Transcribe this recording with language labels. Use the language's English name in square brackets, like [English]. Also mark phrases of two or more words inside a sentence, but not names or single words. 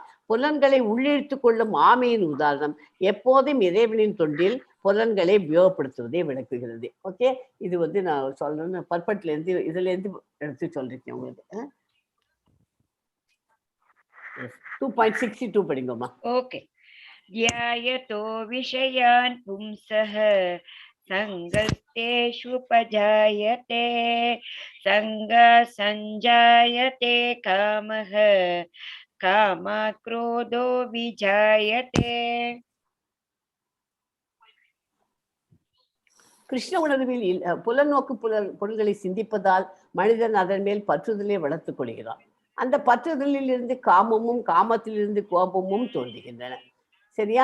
[Tamil] புலன்களை உள்ளிழுத்துக் கொள்ளும் ஆமையின் உதாரணம் எப்போதும் இறைவனின் தொண்டில் புலன்களை உபயோகப்படுத்துவதை விளக்குகிறது. ஓகே, இது நான் சொல்றேன்னு பர்பட்ல இருந்து இதுல இருந்து எடுத்து சொல்றேன் உங்களுக்கு. 2.62 படிங்கம்மா. ஓகே. [Sanskrit] ध्यायतो विषयान् पुंसः सङ्गस्तेषुपजायते सङ्गसञ्जायते कामः कामात् क्रोधो विजायते. [Tamil] கிருஷ்ண உணர்வில் புலநோக்கு பொருள்களை சிந்திப்பதால் மனிதன் அதன் மேல் பற்றுதலை வளர்த்துக் கொள்கிறான். அந்த பற்றுதலில் இருந்து காமமும் காமத்திலிருந்து கோபமும் தோன்றுகின்றன. சரியா?